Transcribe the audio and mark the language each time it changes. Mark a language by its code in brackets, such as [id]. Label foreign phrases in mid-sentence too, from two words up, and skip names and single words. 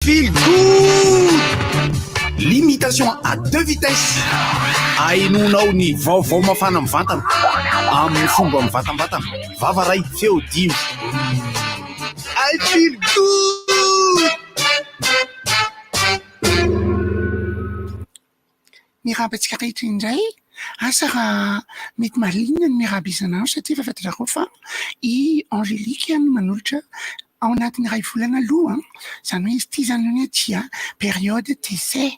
[en] feel good. [fr] Limitation à deux vitesses. [mg] Ainonao ny vaovao mafana amin'ny vatana amin'ny fomba mivatambatana. Vava ray feo dimy. [en] I feel good. [mg] Mirabantsika rehetra indray asa raha mety mahalinana ny miraba isanandro satria efa fantatrako fa i Angélique no manolotra ao anatin'ny iray volana aloha zany hoe izy ity zany hoe dia [fr] période d'essai.